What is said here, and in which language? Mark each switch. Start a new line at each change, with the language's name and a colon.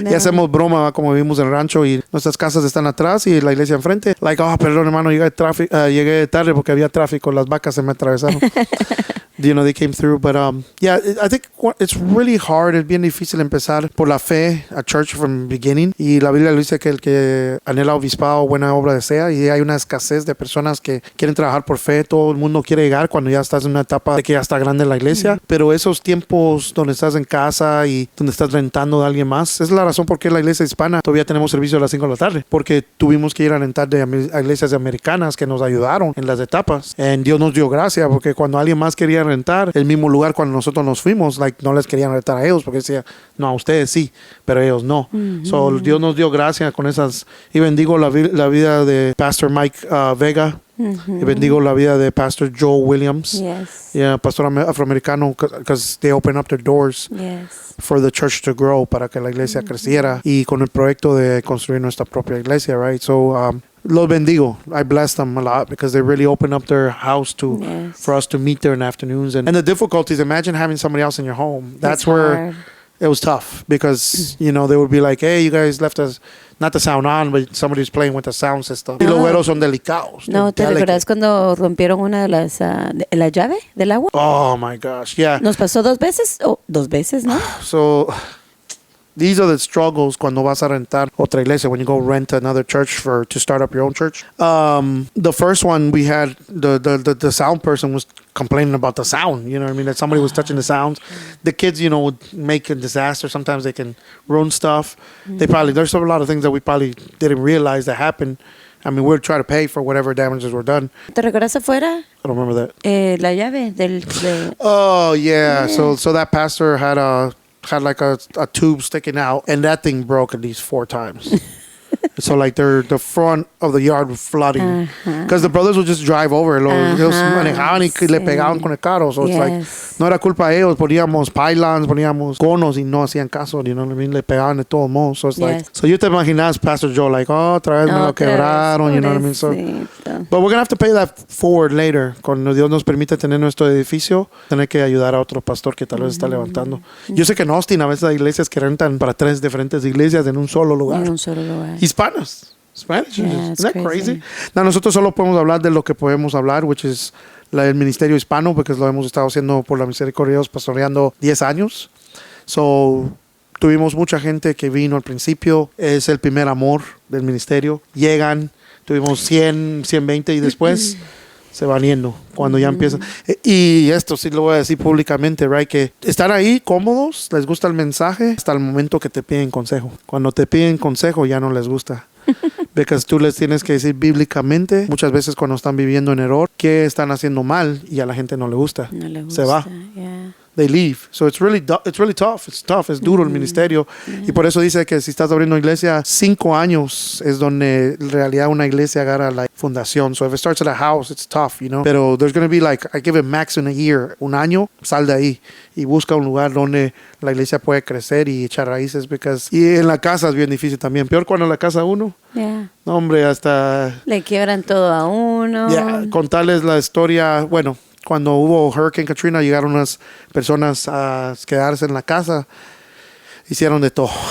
Spanish: Y hacemos broma como vivimos en el rancho y nuestras casas están atrás y la iglesia enfrente. Perdón hermano, llegué tarde porque había tráfico, las vacas se me atravesaron.
English: They came through. But yeah, I think it's really hard.
Spanish: Es bien difícil empezar por la fe
English: a church from the beginning.
Spanish: Y la Biblia dice que el que anhela obispado, buena obra desea. Y hay una escasez de personas que quieren trabajar por fe. Todo el mundo quiere llegar cuando ya estás en una etapa de que ya está grande la iglesia. Pero esos tiempos donde estás en casa y donde estás rentando de alguien más, es la razón por qué la iglesia hispana todavía tenemos servicio a las 5 de la tarde. Porque tuvimos que ir a rentar a iglesias americanas que nos ayudaron en las etapas. Y Dios nos dio gracia porque cuando alguien más quería rentar el mismo lugar cuando nosotros nos fuimos, no les querían rentar a ellos porque decía, no, a ustedes sí, pero ellos no. So Dios nos dio gracia con esas y bendigo la vida de Pastor Mike Vega Y bendigo la vida de Pastor Joe Williams.
English: Yes. Yeah,
Spanish: pastor afroamericano,
English: because they open up their doors Yes. for the church to grow,
Spanish: para que la iglesia creciera, y con el proyecto de construir nuestra propia iglesia, right? So, los bendigo.
English: I bless them a lot because they really open up their house to Yes. for us to meet there in the afternoons. And the difficulties, imagine having somebody else in your home. That's It's where hard. it was tough because, they would be like, hey, you guys left us, not the sound on, but somebody's playing with the sound system.
Spanish: Y los güeros son delicados. No, ¿te
English: They're
Spanish: recuerdas cuando rompieron una de las la llave del agua?
English: Oh my gosh, yeah.
Spanish: Nos pasó 2 veces, dos veces, ¿no?
English: So these are the struggles
Spanish: cuando vas a rentar otra iglesia,
English: when you go rent another church to start up your own church. The first one we had, the sound person was complaining about the sound, you know what I mean? That somebody was touching the sounds. The kids, would make a disaster. Sometimes they can ruin stuff. There's a lot of things that we probably didn't realize that happened. I mean, we'll try to pay for whatever damages were done.
Spanish: ¿Te recuerdas afuera?
English: I don't remember that.
Spanish: La llave
English: Oh, yeah. So that pastor had like a tube sticking out, and that thing broke at least 4 times. So like the front of the yard was flooding because the brothers would just drive over.
Spanish: Ellos manejaban y le pegaban con el carro.
English: So it's like,
Spanish: no era culpa de ellos. Poníamos pylons, poníamos conos y no hacían caso.
English: You know what I mean?
Spanish: Le pegaban de todos modos.
English: So it's like, so you te imaginas Pastor Joe like,
Spanish: otra vez me lo quebraron.
English: You know what I mean? So, but we're going to have to pay that forward later.
Spanish: Cuando Dios nos permite tener nuestro edificio, tener que ayudar a otro pastor que tal vez está levantando. Yo sé que en Austin a veces hay iglesias que rentan para 3 diferentes iglesias en un solo lugar. En un solo lugar.
English: Spanish. Yeah, Isn't that crazy?
Spanish: Now, nosotros solo podemos hablar de lo que podemos hablar,
English: which is
Spanish: el ministerio hispano, porque lo hemos estado haciendo por la misericordia de Dios, pastoreando 10 años. So, tuvimos mucha gente que vino al principio. Es el primer amor del ministerio. Llegan, tuvimos 100, 120 y después se van yendo cuando ya empiezan. Y esto sí lo voy a decir públicamente, right? Que están ahí cómodos, les gusta el mensaje hasta el momento que te piden consejo. Cuando te piden consejo ya no les gusta. Porque tú les tienes que decir bíblicamente, muchas veces cuando están viviendo en error, qué están haciendo mal y a la gente no le gusta. No le gusta. Se va.
English: Yeah. They leave. So it's really tough. It's tough.
Spanish: Es duro el ministerio. Y por eso dice que si estás abriendo una iglesia, 5 años es donde en realidad una iglesia agarra la fundación. So if it starts at a house, it's tough, Pero there's going to be like, I give it max in a year. Un año, sal de ahí y busca un lugar donde la iglesia puede crecer y echar raíces. Y en la casa es bien difícil también. Peor cuando en la casa uno.
English: Yeah.
Spanish: No, hombre, hasta... Le quiebran todo a uno. Yeah, contarles la historia, bueno... Cuando hubo Hurricane Katrina, llegaron unas personas a quedarse en la casa. Hicieron de todo.